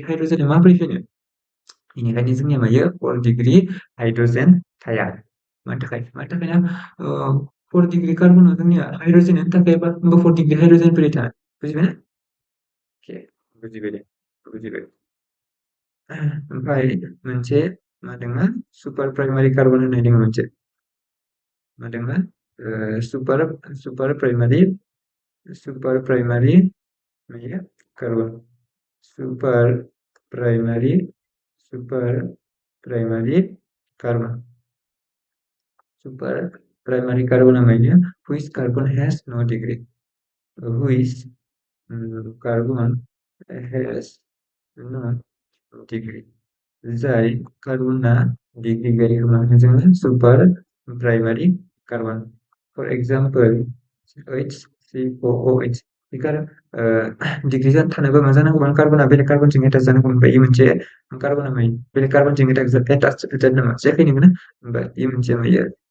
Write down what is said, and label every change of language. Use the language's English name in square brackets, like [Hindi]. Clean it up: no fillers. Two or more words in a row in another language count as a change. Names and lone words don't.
[Bodo] हाइड्रोजेन माबोरै फैनो बेनिखायनो जोंनिया मायो 4 डिग्री हाइड्रोजेन थाया मानि थाखाय ना 4 डिग्री कार्बनाव जोंनिया हाइड्रोजेनानो थाखायबा होमबा 4 डिग्री हाइड्रोजेन बोरै थानो बुजिबायना अके बुजिबाय दे बुजिबाय ओमफ्राय मोनसे मा दङ [English] super primary carbon [Bodo] होननाय दङ मोनसे मा दङ [English] super primary carbon super primary carbon super primary carbon amine which carbon has no degree which carbon has no degree [Bodo] जाय कार्बना डिग्री गैयै होननानै जोङो [English] super primary carbon for example [Bodo] HCOOH डिग्री जानो थानोबा मा जानांगौमोन कार्बना बेलेग कार्बनजों एटाच जानांगौमोन बे मोनसे कार्बना बेलेग कार्बनजों एटाच जानो नामा जायाखै नोंगोना होमबा बे मोनसे मायो